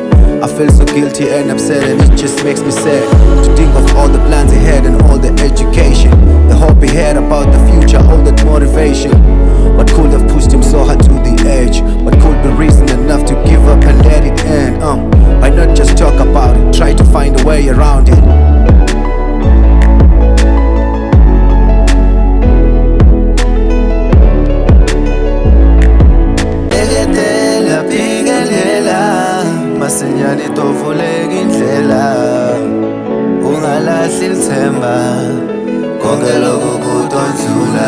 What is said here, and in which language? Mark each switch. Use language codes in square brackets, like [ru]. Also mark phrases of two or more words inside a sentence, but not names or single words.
[en] I feel so guilty and upset, and it just makes me sad to think of all the plans he had and all the education, the hope he had about the future, all that motivation. What could have pushed him so hard to the edge? What could be reason enough to give up and let it end? Why not just talk about it, try to find a way around it? [ss] Beketela, Beketela, masinyane tovuleka indlela, ungalahli lithemba, konke lokhu kudondlula.